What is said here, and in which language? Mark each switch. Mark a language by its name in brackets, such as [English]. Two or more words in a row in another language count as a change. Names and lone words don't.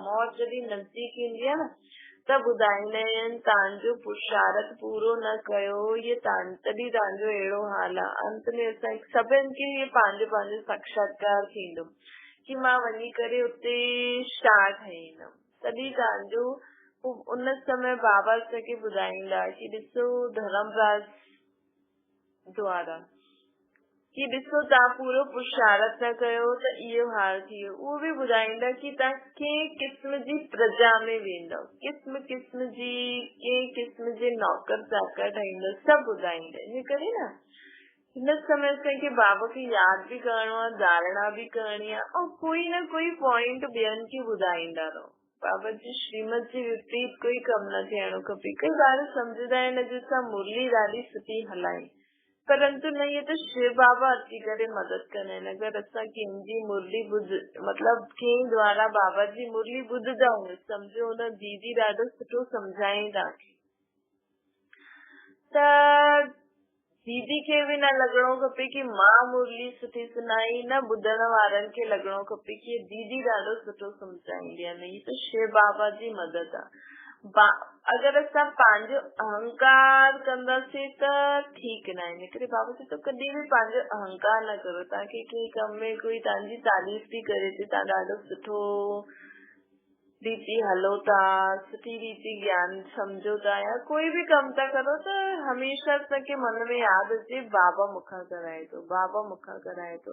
[Sindhi] मौत जॾहिं नज़दीक ईंदी आहे न त ॿुधाईंदा आहिनि तव्हांजो पुरुषार्थ पूरो न कयो, इहे तॾहिं तव्हांजो अहिड़ो हाल आहे। अंत में असां सभिनि खे इहे पंहिंजो पंहिंजो साक्षात्कार थींदो कि मां वञी करे उते छा ठहींदमि, तॾहिं तव्हांजो उन समय बाबा असांखे ॿुधाईंदा कि ॾिसो धर्मराज द्वारा कि ॾिसो तव्हां पूरो पुरुषार्थ न कयो त इहो हाल थी वियो। उहो बि ॿुधाईंदा कि तव्हां कंहिं क़िस्म जी प्रजा में वेंदव, क़िस्म क़िस्म जी कंहिं क़िस्म जे नौकर चाकर ठहींदव, सभु ॿुधाईंदा। इन करे न हिन समय असांखे बाबा खे यादि बि करणो आहे, धारणा बि करणी आहे, ऐं कोई न कोई पॉइंट ॿियनि खे ॿुधाईंदा रहो। बाबा जी श्रीमत जे विपरीत कोई कमु न थियणो खपे। कई ॿार सम्झंदा आहिनि अॼु असां मुरली ॾाढी सुठी हलाई, परंतु न, [Hindi] ये तो [Sindhi] शिव बाबा अची करे मदद कंदा आहिनि। अगरि असां कंहिंजी मुरली मतिलबु कंहिं द्वारा बाबा जी मुरली ॿुधंदव, सम्झो हुन दीदी ॾाढो सुठो सम्झाईं तव्हांखे, त दीदी खे बि न लॻणो खपे कि मां मुरली सुठी सुनाई, न ॿुधण वारनि खे लॻणो खपे कि दीदी ॾाढो सुठो सम्झाईंदी आहे। न, [Hindi] ये तो [Sindhi] शिव बाबा जी मदद आहे। अगरि असां पंहिंजो अहंकार कंदासीं त ठीकु न आहे। इन करे बाबा चए थो कॾहिं बि पंहिंजो अहंकार न करो। तव्हांखे कंहिं कम में कोई तव्हांजी तारीफ़ थी करे थी, तव्हां ॾाढो सुठो रीति हलो था, सुठी रीति ज्ञान सम्झो था, या कोई बि कमु था करो त हमेशा असांखे मन में यादि अचे बाबा मूंखां कराए थो, बाबा मूंखां कराए थो।